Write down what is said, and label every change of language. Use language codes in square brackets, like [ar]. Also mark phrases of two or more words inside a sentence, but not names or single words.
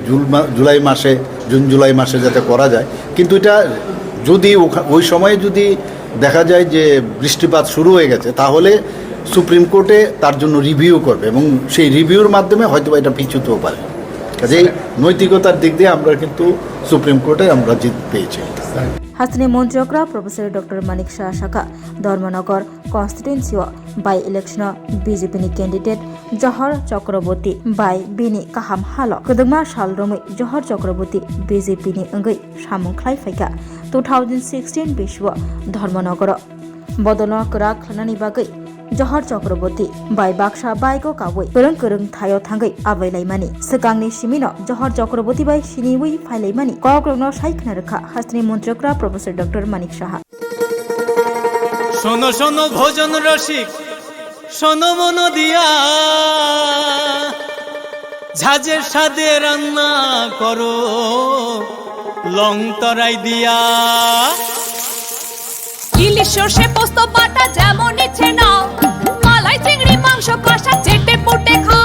[bn] জুন জুলাই মাসে যাতে করা যায় কিন্তু এটা যদি ওই সময়ে যদি দেখা যায় যে বৃষ্টিপাত শুরু হয়ে গেছে তাহলে সুপ্রিম কোর্টে তার জন্য রিভিউ করবে এবং সেই রিভিউর মাধ্যমে হয়তো এটা পিছুতেও পারে কাজেই নৈতিকতার দিক দিয়ে আমরা কিন্তু সুপ্রিম কোর্টে আমরা জিত পেয়েছি [trp] हास्तिनि मन्त्रियक्रा प्रोफेसर डॉक्टर मानिक साहा साका धर्मनगर [en] constituency by election [trp] बीजेपी नि कैंडिडेट जहर चक्रवर्ती बाई बिनि काहाम हाल कदगमा सालरमै जहर चक्रवर्ती बीजेपी नि अंगै सामुंख्लाय फाइका 2016 बिश्व धर्मनगर बदल करा खानानि बागै जहर चक्रवर्ती बाई बाक्सा बाइको कावै करं थायो थांगै आबैलायमानि सिगांनि सिमिनो जहर चक्रवर्ती बाई सिनिवै फाइलायमानि कग्रनो साइखना रखा हास्तिनि मन्त्रियक्रा प्रोफेसर डॉक्टर मानिक साहा [bn] শোনো শোনো ভোজন রসিক শোনো মন দিয়া ঝাঁঝের স্বাদে রান্না করো লং তরাই দিয়া ইলিশ সর্ষে পোস্ত বাটা যেমন ইচ্ছে নাও মালাই চিংড়ি মাংস কষা চেটে পুটে খাও